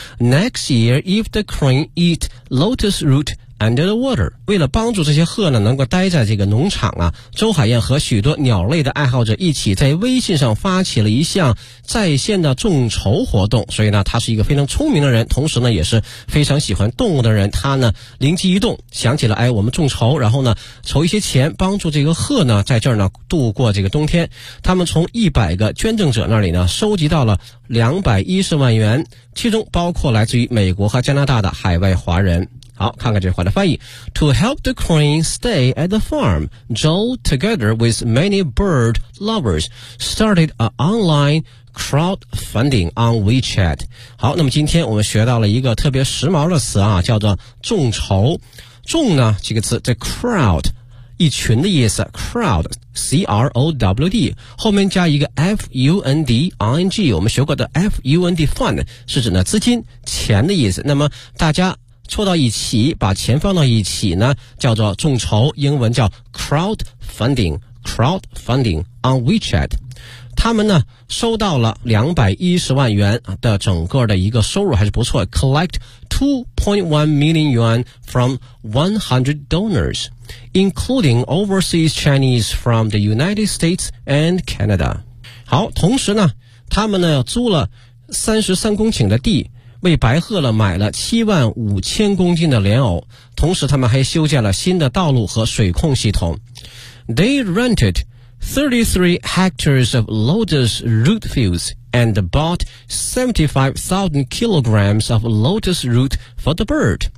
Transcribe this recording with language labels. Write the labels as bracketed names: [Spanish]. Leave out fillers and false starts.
[English] Next year if the crane eat lotus root under the water， [Chinese] 为了帮助这些鹤呢能够待在这个农场啊，周海燕和许多鸟类的爱好者一起在微信上发起了一项在线的众筹活动，所以呢他是一个非常聪明的人，同时呢也是非常喜欢动物的人，他呢灵机一动想起了，哎，我们众筹，然后呢筹一些钱帮助这个鹤呢在这儿呢度过这个冬天。他们从100个捐赠者那里呢收集到了210万元，其中包括来自于美国和加拿大的海外华人。好，看看这句话的翻译。 [English] To help the crane stay at the farm, Joel together with many bird lovers started an online crowdfunding on WeChat。 [Chinese] 好，那么今天我们学到了一个特别时髦的词啊，叫做众筹。众呢这个词 the crowd 一群的意思， crowd C-R-O-W-D 后面加一个 F-U-N-D-I-N-G， 我们学过的 F-U-N-D fund 是指呢资金钱的意思，那么大家凑到一起把钱放到一起呢叫做众筹，英文叫 crowdfunding on WeChat。他们呢收到了210万元的整个的一个收入，还是不错。 [English] Collect 2.1 million yuan from 100 donors, including overseas Chinese from the United States and Canada. [Chinese] 好，同时呢他们呢租了33公顷的地，为白鹤了买了75,000公斤的莲藕，同时他们还修建了新的道路和水控系统。 [English] They rented 33 hectares of lotus root fields and bought 75,000 kilograms of lotus root for the bird.